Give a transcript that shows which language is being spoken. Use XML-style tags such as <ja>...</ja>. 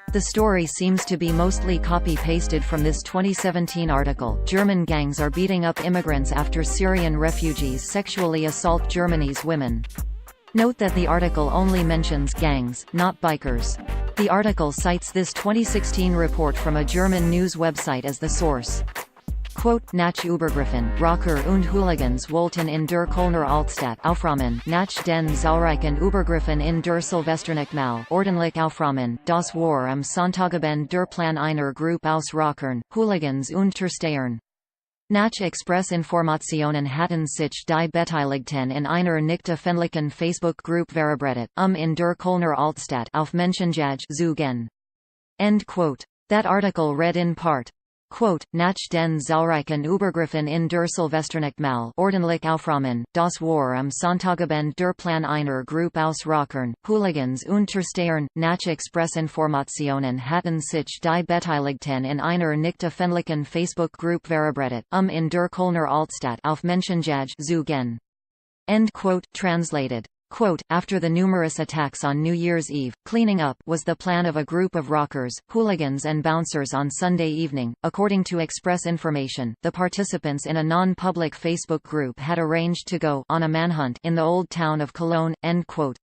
<en>The story seems to be mostly copy-pasted from this 2017 article. German gangs are beating up immigrants after Syrian refugees sexually assault Germany's women. Note that the article only mentions gangs, not bikers. The article cites this 2016 report from a German news website as the source. Quote,</en> <de>"Nach Übergriffen, Rocker und Hooligans wollten in der Kölner Altstadt aufräumen, nach den zahlreichen Übergriffen in der Silvesternacht mal ordentlich aufräumen, das war am Sonntagabend der Plan einer Gruppe aus Rockern, Hooligans und Terstehern. Nach Expressinformationen hatten sich die Beteiligten in einer nicht öffentlichen Facebook-Group verabredet, in der Kölner Altstadt auf Menschenjagd zu gehen."</de> <en>End quote. That article read in part, quote,</en> <de>"Nach den zahlreichen Übergriffen in der Silvesternacht mal ordentlich aufräumen, das war am Sonntagabend der Plan einer Gruppe aus Rockern, Hooligans und Terstehern. Nach Expressinformationen hatten sich die Beteiligten in einer nicht öffentlichen Facebook-Group verabredet, in der Kölner Altstadt auf Menschenjagd zu gehen."</de> <en>End quote. Translated. Quote, "After the numerous attacks on New Year's Eve, cleaning up was the plan of a group of rockers, hooligans and bouncers on Sunday evening." According to Express information, the participants in a non-public Facebook group had arranged to go on a manhunt in the old town of Cologne. End quote.</en>